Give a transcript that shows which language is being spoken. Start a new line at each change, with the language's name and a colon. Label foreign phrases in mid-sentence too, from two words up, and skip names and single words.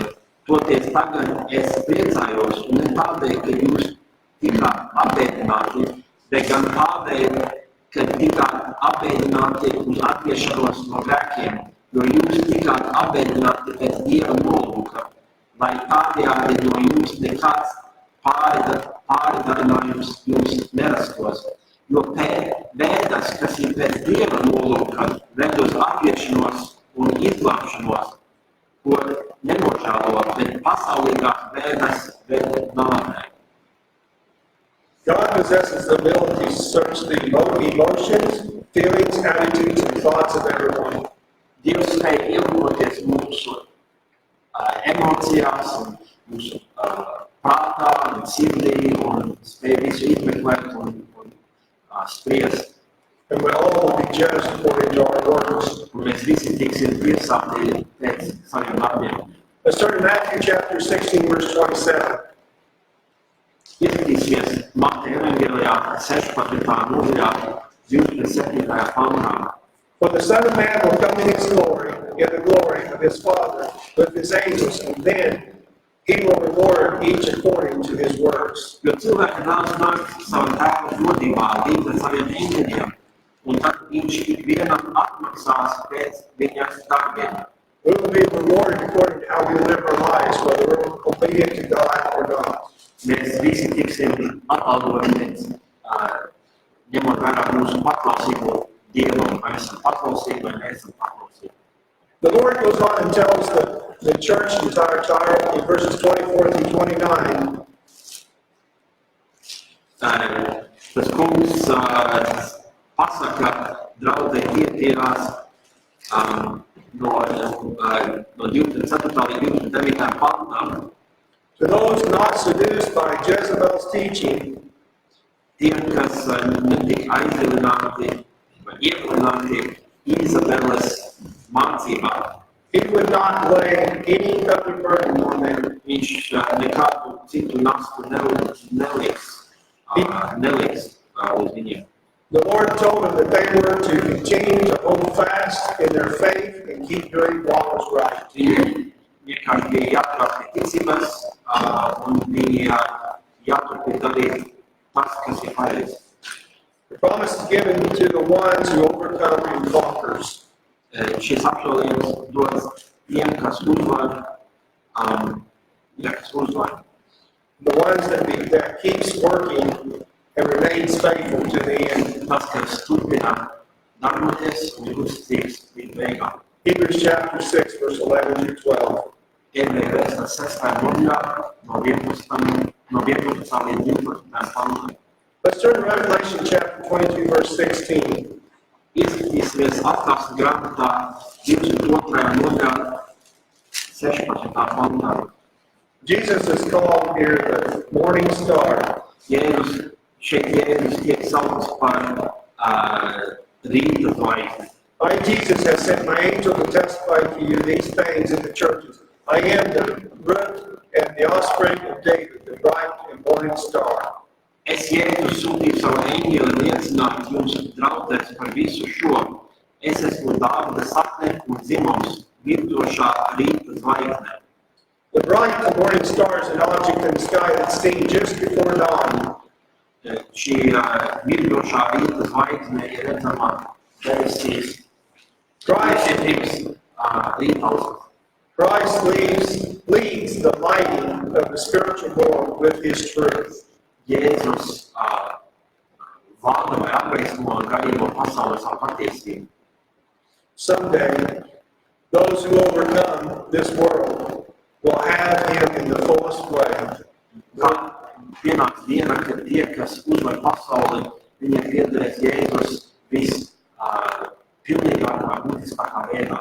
Latvian: Toties tagad es priecājos, un ne tādēļ, ka jūs tikāt apēdināti, bet gan tādēļ, ka tikāt apēdināti uz atgriešanos no grēkiem, jo jūs tikāt apēdināti pēc Dieva nolūka, lai tādējādi no jums nekāds pārdarinājums jums nerastos. Jo bēdas, kas ir pēc Dieva nolūka, ved uz atgriešanos un izglābšanos, ko nenožēlo, bet pasaulīgās bēdas ved nāvei.
English: God possesses the ability to search the emotions, feelings, attitudes, and thoughts of everyone.
Latvian: Dievs spēj ielūkoties mūsu emocijās, un mūsu prātā un sirdī, un spēj visu izmeklēt un spriest.
English: And we all will be judged according to our works.
Latvian: Un mēs visi tiksim tiesāti pēc saviem darbiem.
English: Let's turn to Matthew chapter 16, verse 27.
Latvian: Ieskatīsimies Mateja evangelijā 16. nodaļā 27. pantā.
English: For the Son of Man will come in his glory, in the glory of his Father, with his angels, and then he will reward each according to his works.
Latvian: Jo cilvēka dēls nāk savu tēvu godībā, līdz ar saviem eņģeļiem, un tad viņš ikvienam atmaksās pēc viņa darbiem.
English: We will be rewarded according to how we live our lives, whether we're obedient to God or not.
Latvian: Mēs visi tiksim atalgoti pēc ņemot vērā mūsu paklausību Dievam, vai esam paklausīgi, vai neesam paklausīgi.
English: The Lord goes on and tells the church in Tiatīras in verses 24 through 29.
Latvian: Tas kungs pasaka draudzei Tiatīras no 24. līdz 29. pantām.
English: To those not seduced by Jezebel's teaching,
Latvian: Tiem, kas netika aizvilināti vai ievilināti Izabeles mācībā.
English: He would not lay any other burden on them.
Latvian: Viņš nekādu citu nastu neliks uz viņiem.
English: The Lord told them that they were to continue to hold fast in their faith and keep doing what was right.
Latvian: Viņiem vienkārši bija jāturās pie ticības un bija jāturpina darīt tas, kas ir pareizi.
English: The promise is given to the ones who overcome and conquers.
Latvian: Šis apsolījums dots tiem, kas uzvar,
English: The ones that keeps working and remains faithful to the end.
Latvian: Tas, kas turpina darboties un ir uzticīgs līdz beigām.
English: Hebrews chapter 6, verse 11 through 12.
Latvian: Ebreju vēstures 6. nodaļā no 11. līdz 12. pantam.
English: Let's turn to Revelation chapter 22, verse 16.
Latvian: Ieskatīsimies Atklāsmes grāmatā 22. nodaļā 16. pantā.
English: Jesus is called here the morning star.
Latvian: Jēzus tiek saukts par rīta zvaigzni.
English: I, Jesus, have sent my angel to testify to you these things in the churches. I am the root and the offspring of David, the bright and morning star.
Latvian: Es Jēzus sūtīju savu eņģeli liecināt jums draudzēs par visu šo. Es esmu Dāvida sakne un dzimums, virdošā rīta zvaigzne.
English: The bright and morning star is an object in the sky that's seen just before dawn.
Latvian: Šī virdošā rīta zvaigzne ir redzama debesīs.
English: Christ leads the lighting of the spiritual world with his truth.
Latvian: Jēzus vada vai apgaismo garīgo pasauli savu patiesību.
English: Someday, those who overcome this world will have him in the fullest way.
Latvian: Kad pienāks diena, kad tie, kas uzvar pasauli, viņiem piederēs Jēzus pilnīgākā, būtiskākā veidā.